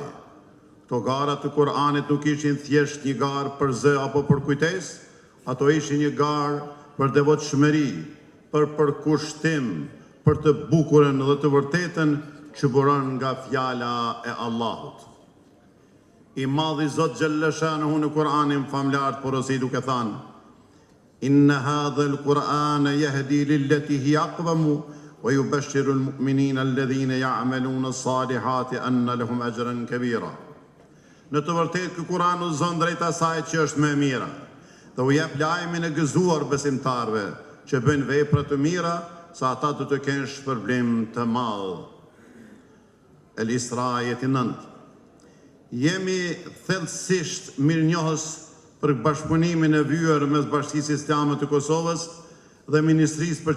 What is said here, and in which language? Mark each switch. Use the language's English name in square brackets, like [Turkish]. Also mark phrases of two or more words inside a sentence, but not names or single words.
[Albanian] Këto gara të Kur'anit nuk ishin thjesht një garë për zë apo për kujtesë, ato ishin një garë për devotshmëri, për përkushtim, për të bukurën dhe të vërtetën që buron nga fjala e Allahut. I madhi Zot [Arabic] جل شأنه [Albanian] në Kur'anin famlart porosi duke thënë: [Arabic] إن هذا القرآن يهدي للتي هي أقوم ويبشر المؤمنين الذين يعملون الصالحات أن لهم أجرا كبيرا. [Albanian] Në të vërtetë ky Kur'an udhëzon drejt asaj që është më e mira, dhe u jep lajmin e gëzuar besimtarëve që bëjnë vepra të mira, sa ata do të kenë shpërblim të madh. El-Isra ayeti 9. Jemi thellësisht mirënjohës për bashkëpunimin e vyer mes Bashkisë Islame të Kosovës dhe Ministrisë për